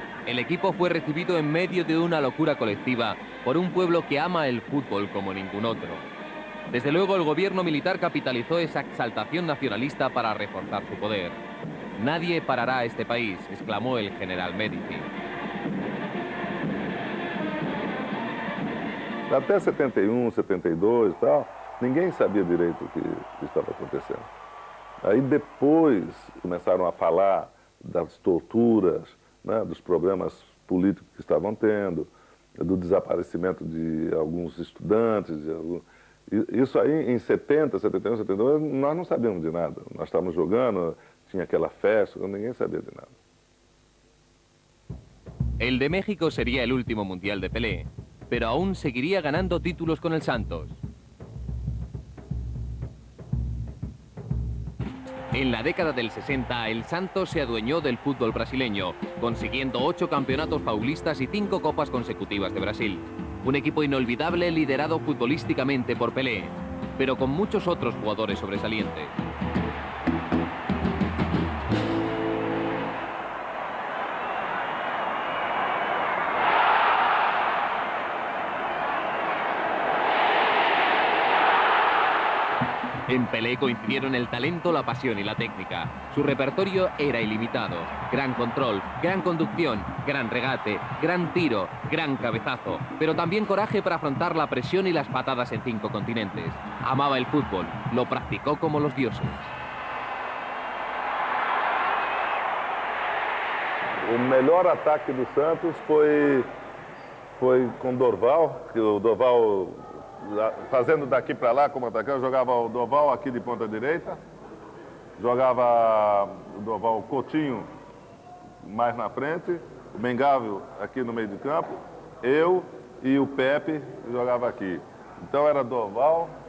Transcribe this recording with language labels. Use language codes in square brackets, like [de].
[es] El equipo fue recibido en medio de una locura colectiva por un pueblo que ama el fútbol como ningún otro. Desde luego el gobierno militar capitalizó esa exaltación nacionalista para reforzar su poder. Nadie parará a este país, exclamó el general Médici. [pt] Até 71, 72 e tal, ninguém sabia direito o que estava acontecendo. Aí depois começaram a falar das torturas, né, dos problemas políticos que estavam tendo, do desaparecimento de alguns estudantes. Isso aí em 70, 71, 72, nós não sabíamos de nada. Nós estávamos jogando, tinha aquela festa, ninguém sabia de nada. [es] El de México sería el último mundial de Pelé, pero aún seguiría ganando títulos con el Santos. En la década del 60, el Santos se adueñó del fútbol brasileño, consiguiendo 8 campeonatos paulistas y 5 copas consecutivas de Brasil. Un equipo inolvidable liderado futbolísticamente por Pelé, pero con muchos otros jugadores sobresalientes. En Pelé coincidieron el talento, la pasión y la técnica. Su repertorio era ilimitado. Gran control, gran conducción, gran regate, gran tiro, gran cabezazo. Pero también coraje para afrontar la presión y las patadas en 5 continentes. Amaba el fútbol, lo practicó como los dioses. [pt] O melhor ataque do Santos foi com Dorval, que o Dorval, fazendo daqui para lá como atacante, jogava o Dorval aqui de ponta direita, jogava o Dorval o Coutinho mais na frente, o Mengável aqui no meio de campo, eu e o Pepe jogava aqui. Então era Dorval,